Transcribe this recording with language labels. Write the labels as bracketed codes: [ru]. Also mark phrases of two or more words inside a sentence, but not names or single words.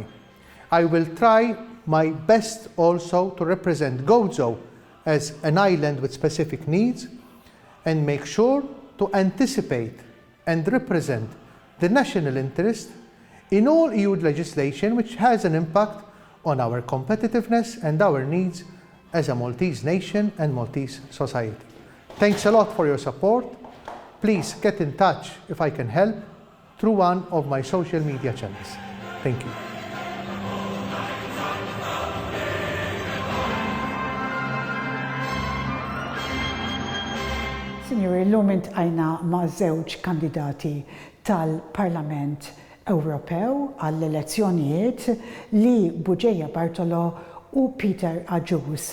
[en] I will try my best also to represent Gozo as an island with specific needs and make sure to anticipate and represent the national interest in all EU legislation which has an impact on our competitiveness and our needs as a Maltese nation and Maltese society. Thanks a lot for your support. Please get in touch if I can help through one of my social media channels. Thank you. [mt] Signori, l-lum intqajna ma' żewġ kandidati tal-Parlament Ewropew għall-elezzjonijiet li Bugeja Bartolo u Peter Agius.